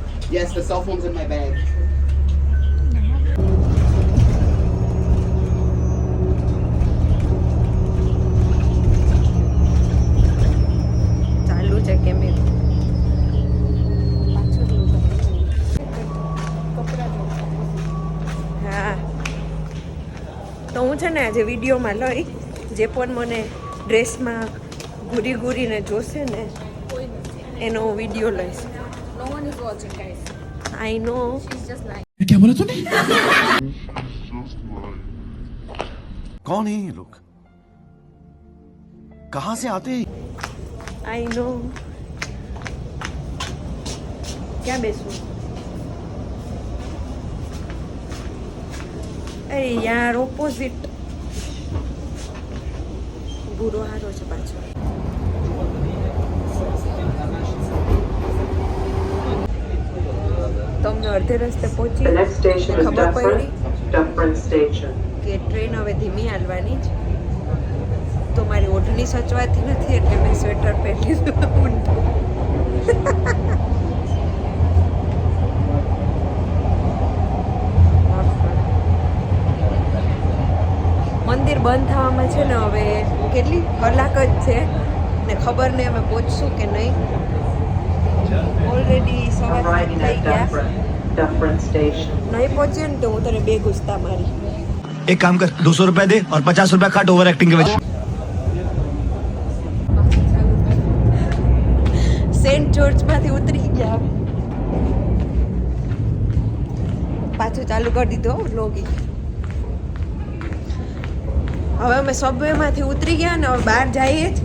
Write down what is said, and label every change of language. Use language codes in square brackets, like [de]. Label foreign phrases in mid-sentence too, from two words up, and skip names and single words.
[en] Yes, the cell phone's in my bag. [gu] ચાલુ છે કેમેરો. હા તો હું છે ને આજે વિડીયોમાં લઈ જે પણ મને ડ્રેસમાં ઘૂરી ઘૂરીને જોશે ને એનો હું વિડીયો લઈશ. [en] No one is watching, guys. I know. She's just lying. [hi] क्या बोला तूने? कौन है ये लोग? कहाँ से आते हैं? [en] I know. [gu] ક્યાં બેસું? અરે યાર ઓપોઝિટ. બુરો હારો છે પાછો. તમને અડધે રસ્તે પહોંચી [en] The next station is [gu] ખબર પડી Dufferin Station. કે ટ્રેન હવે ધીમી હાલવાની જ. તો મારી ઓઢણી સચવાતી નથી એટલે મેં સ્વેટર પહેરી લીધું ઊંધું. મંદિર બંધ થવામાં છે ને હવે કેટલી કલાક જ છે ને ખબર નહીં અમે પહોંચશું કે નહીં. ઓલરેડી સવાર Arriving થઈ at ગયા. Dufferin Station. નહીં પહોંચીએ ને તો હું તને બે ગુસ્તા મારી. [hi] एक काम कर 200 रुपए दे और 50 रुपए काट [en] over acting [hi] के वजह [gu] સેન્ટ જોર્જમાંથી ઉતરી ગયા. પાછું ચાલુ કરી દીધો વ્લોગિંગ. હવે અમે સબવેમાંથી ઉતરી ગયા ને હવે બહાર જઈએ જ.